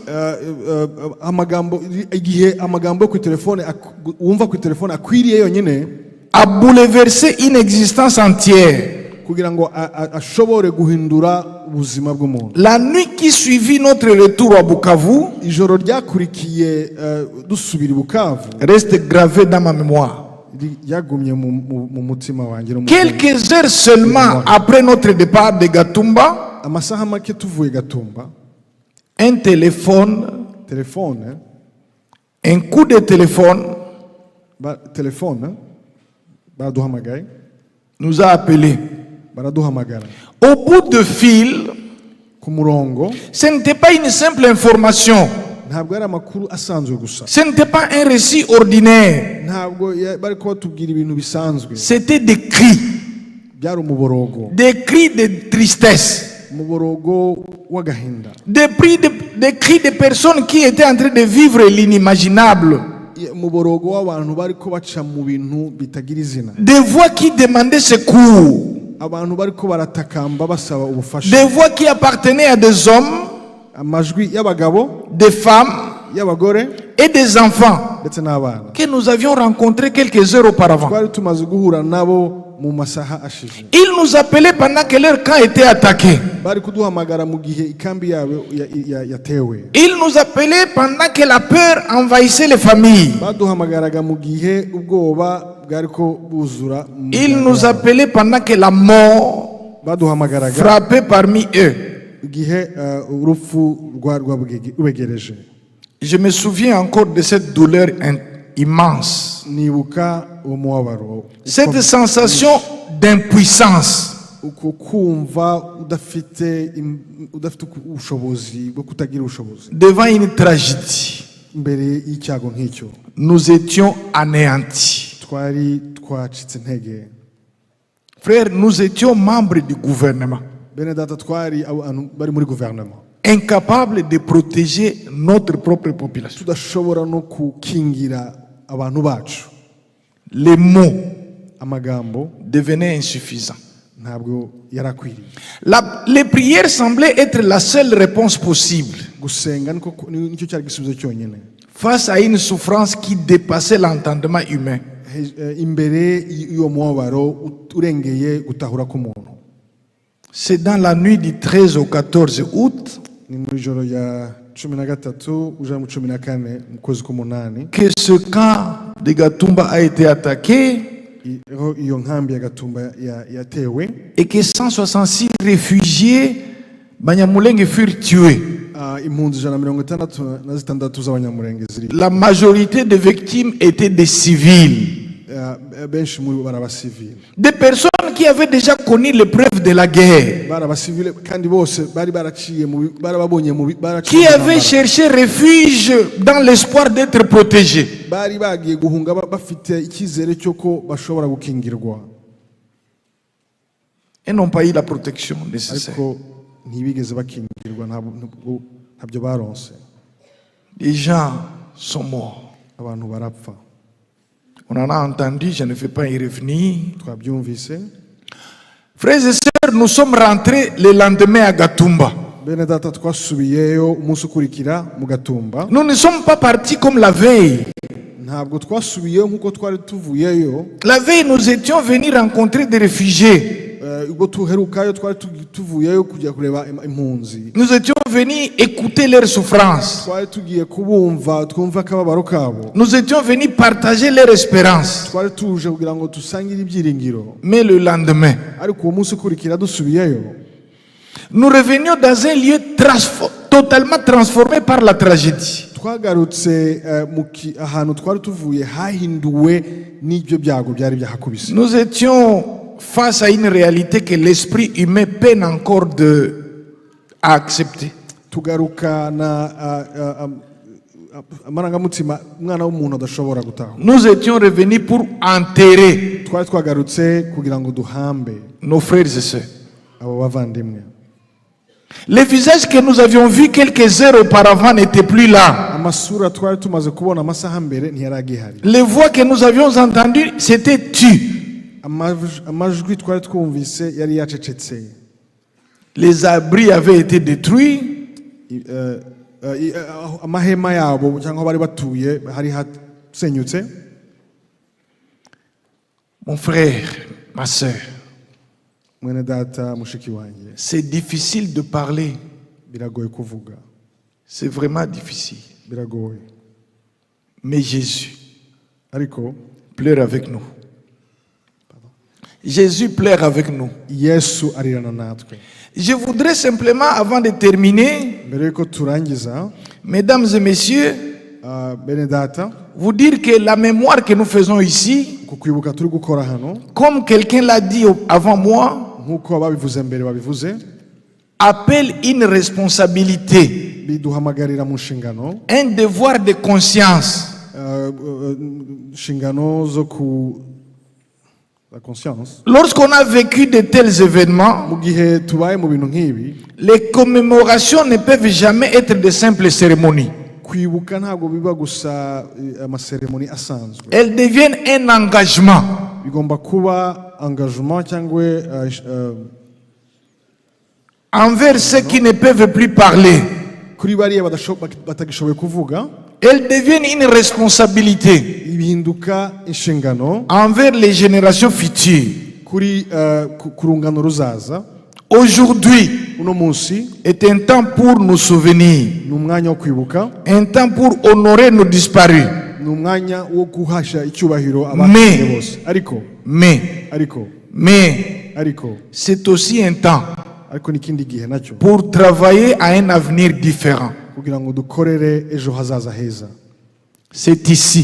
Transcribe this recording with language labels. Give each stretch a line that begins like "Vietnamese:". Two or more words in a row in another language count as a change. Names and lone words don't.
Kinyarwanda: igihe amagambo yo ku telefone wumva ku telefone akwiriye yonyine
French: à bouleverser une existence entière.
Kinyarwanda: kugira ngo ashobore guhindura ubuzima bw'umuntu.
French: La nuit qui suivit notre retour à Bukavu
Kinyarwanda: ijoro ryakurikiye dusubira i Bukavu
French: reste gravé dans ma mémoire.
Kinyarwanda: yagumye mu mutima wanjye.
French: Quelques heures seulement après notre départ de Gatumba,
Kinyarwanda: amasaha make tuvuye Gatumba,
French: un téléphone, un coup de téléphone
Kinyarwanda: baraduhamagaye,
French: nous a appelés.
Kinyarwanda: baraduhamagara
French: Au bout de fil,
Kinyarwanda: ku murongo.
French: ce n'était pas une simple information.
Kinyarwanda: ntabwo ari amakuru asanzwe gusa.
French: Ce n'était pas un récit ordinaire.
Kinyarwanda: ntabwo bari kubatubwira ibintu bisanzwe.
French: C'était des cris.
Kinyarwanda: byari umuborogo.
French: Des cris de tristesse.
Kinyarwanda: umuborogo w'agahinda.
French: Des cris de personnes qui étaient en train de vivre l'inimaginable.
Kinyarwanda: umuborogo w'abantu bari ko baca mu bintu bitagira izina.
French: Des voix qui demandaient secours.
Kinyarwanda: abantu bari ko baratakamba basaba ubufasha.
French: Des voix qui appartenaient à des hommes,
Kinyarwanda: amajwi y'abagabo,
French: des femmes
Kinyarwanda: y'abagore
French: et des enfants
Kinyarwanda: ndetse n'abana
French: que nous avions rencontrés quelques heures auparavant.
Kinyarwanda: twari tumaze guhura nabo mu masaha ashize.
French: Ils nous appelaient pendant que leur camp était attaqué.
Kinyarwanda: bari kuduhamagara mu gihe ikambi yabo yatewe.
French: Ils nous appelaient pendant que la peur envahissait les familles.
Kinyarwanda: baduhamagaraga mu gihe ubwoba bwari ko buzura.
French: Ils nous appelaient pendant que la mort
Kinyarwanda: baduhamagaraga
French: frappait parmi eux.
Kinyarwanda: igihe urupfu rwabegereje.
French: Je me souviens encore de cette douleur immense.
Kinyarwanda: nibuka umubabaro.
French: Cette sensation d'impuissance.
Kinyarwanda: uko kumva udafite ubushobozi bwo kutagira ubushobozi.
French: Devant une tragédie.
Kinyarwanda: imbere y'icyago nk'icyo.
French: Nous étions anéantis.
Kinyarwanda: twacitse intege.
French: Frères, nous étions membres du gouvernement.
Kinyarwanda: bene data twari abantu bari muri gouvernement.
French: Incapables de protéger notre propre population.
Kinyarwanda: tudashobora no kukingira abantu bacu.
French: Les mots
Kinyarwanda: amagambo
French: devenaient insuffisants.
Kinyarwanda: ntabwo yarakwiriye.
French: Les prières semblaient être la seule réponse possible
Kinyarwanda: gusenga nicyo cyari gisubizo cyonyine
French: face à une souffrance qui dépassait l'entendement humain.
Kinyarwanda: imbere y'uwo mubabaro urengeye gutahura k'umuntu.
French: C'est dans la nuit du 13 au 14 août
Kinyarwanda: ni mu ijoro ya 13 uja mu 14 mu kwezi k'umunani
French: que ce camp de Gatumba a été attaqué
Kinyarwanda: iyo nkambi ya Gatumba yatewe
French: et que 166 réfugiés Banyamulenge furent tués.
Kinyarwanda: impunzi 166 z'abanyamulenge ziri.
French: La majorité des victimes étaient des civils.
Kinyarwanda: benshi muri bo barabasivile.
French: Des personnes qui avaient déjà connu l'épreuve de la guerre.
Kinyarwanda: barabasivile kandi bose bari baraciye barababonye
French: Qui avaient cherché refuge dans l'espoir d'être protégés.
Kinyarwanda: bari bagiye guhunga bafite icyizere cy'uko bashobora gukingirwa.
French: Et n'ont pas eu la protection nécessaire.
Kinyarwanda: ariko ntibigeze bakingirwa ntabyo baronse.
French: Les gens sont morts.
Kinyarwanda: abantu barapfa.
French: On en a entendu, je ne vais pas y revenir.
Kinyarwanda: twabyumvise.
French: Frères et sœurs, nous sommes rentrés le lendemain à Gatumba.
Kinyarwanda: bene data twasubiyeyo umunsi ukurikira mu Gatumba.
French: Nous ne sommes pas partis comme la veille.
Kinyarwanda: ntabwo twasubiyeyo nkuko twari tuvuyeyo.
French: La veille, nous étions venus rencontrer des réfugiés.
Kinyarwanda: Ubwo tuherukayo twari tuvuyeyo kujya kureba impunzi.
French: Nous étions venus écouter leurs souffrances.
Kinyarwanda: Twari tugiye kubumva twumva akababaro kabo.
French: Nous étions venus partager leur espérance.
Kinyarwanda: Twari tuje kugira ngo dusangire ibyiringiro.
French: Mais le lendemain,
Kinyarwanda: ariko uwo munsi ukurikira dusubiyeyo,
French: nous revenions dans un lieu totalement transformé par la tragédie.
Kinyarwanda: twagarutse ahantu twari tuvuye hahinduwe n'ibyo byago byari byahakubise.
French: Nous étions face à une réalité que l'esprit humain peine encore à accepter.
Kinyarwanda: Tugaruka na amarangamutima umwana w'umuntu adashobora gutaha.
French: Nous étions revenus pour enterrer
Kinyarwanda: twari twagarutse kugira ngo duhambe
French: nos frères et sœurs.
Kinyarwanda: abo bavandimwe.
French: Les visages que nous avions vus quelques heures auparavant n'étaient plus là.
Kinyarwanda: Amasura twari tumaze kubona amasaha mbere ntiyaragihari.
French: Les voix que nous avions entendues s'étaient tues.
Kinyarwanda: Amajwi twari twumvise yari yacecetse.
French: Les abris avaient été détruits.
Kinyarwanda: Amahema yabo cyangwa bari batuye hari hasenyutse.
French: Mon frère, ma sœur,
Kinyarwanda: Mwene data mushiki wanjye,
French: c'est difficile de parler.
Kinyarwanda: biragoye kuvuga.
French: C'est vraiment difficile.
Kinyarwanda: Biragoye.
French: Mais Jésus
Kinyarwanda: Ariko
French: pleure avec nous. Jésus pleure avec nous.
Kinyarwanda: Yesu arirana natwe.
French: Je voudrais simplement, avant de terminer,
Kinyarwanda: Mbere yuko turangiza,
French: mesdames et messieurs,
Kinyarwanda: bene data,
French: vous dire que la mémoire que nous faisons ici,
Kinyarwanda: ku kwibuka turi gukora hano,
French: comme quelqu'un l'a dit avant moi,
Kinyarwanda: nkuko ababivuze mbere babivuze,
French: appelle une responsabilité,
Kinyarwanda: biduhamagarira mu nshingano,
French: un devoir de conscience.
Kinyarwanda: Nshingano zo ku
French: la conscience. Lorsqu'on a vécu de tels événements,
Kinyarwanda: Mu gihe tubaye mu bintu nk'ibi,
French: les commémorations ne peuvent jamais être de simples cérémonies.
Kinyarwanda: kwibuka ntabwo biba gusa amaseremoni asanzwe.
French: Elles deviennent un engagement.
Kinyarwanda: Bigomba kuba engagement cyangwa
French: Envers ceux qui ne peuvent plus parler.
Kinyarwanda: kuri bariya batagishoboye kuvuga.
French: Elles deviennent une responsabilité
Kinyarwanda: Ibihinduka inshingano
French: envers les générations futures.
Kinyarwanda: kuri ku rungano ruzaza.
French: Aujourd'hui
Kinyarwanda: Uno munsi
French: est un temps pour nous souvenir,
Kinyarwanda: ni umwanya wo kwibuka,
French: un temps pour honorer nos disparus.
Kinyarwanda: ni umwanya wo guhasha icyubahiro abapfuye bose. Ariko
French: C'est aussi un temps
Kinyarwanda: n'ikindi gihe nacyo
French: pour travailler à un avenir différent.
Kinyarwanda: kugira ngo dukorere ejo hazaza heza.
French: C'est ici